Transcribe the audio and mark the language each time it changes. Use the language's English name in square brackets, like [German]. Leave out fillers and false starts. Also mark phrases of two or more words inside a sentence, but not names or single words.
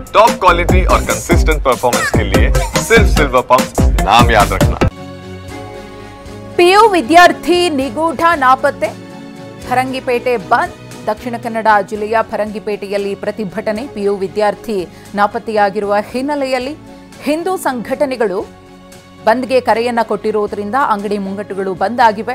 [English] top quality [Hindi] और [English] consistent performance [Hindi] के लिए सिर्फ सिल्वर पंप नाम याद रखना। [Kannada] ಪಿಯು ವಿದ್ಯಾರ್ಥಿ ನಿಗೂಢ ನಾಪತ್ತೆ, ಫರಂಗಿಪೇಟೆ ಬಂದ್. ದಕ್ಷಿಣ ಕನ್ನಡ ಜಿಲ್ಲೆಯ ಫರಂಗಿಪೇಟೆಯಲ್ಲಿ ಪ್ರತಿಭಟನೆ. ಪಿಯು ವಿದ್ಯಾರ್ಥಿ ನಾಪತ್ತೆಯಾಗಿರುವ ಹಿನ್ನೆಲೆಯಲ್ಲಿ ಹಿಂದೂ ಸಂಘಟನೆಗಳು ಬಂದ್ಗೆ ಕರೆಯನ್ನ ಕೊಟ್ಟಿರುವುದರಿಂದ ಅಂಗಡಿ ಮುಂಗಟ್ಟುಗಳು ಬಂದ್ ಆಗಿವೆ.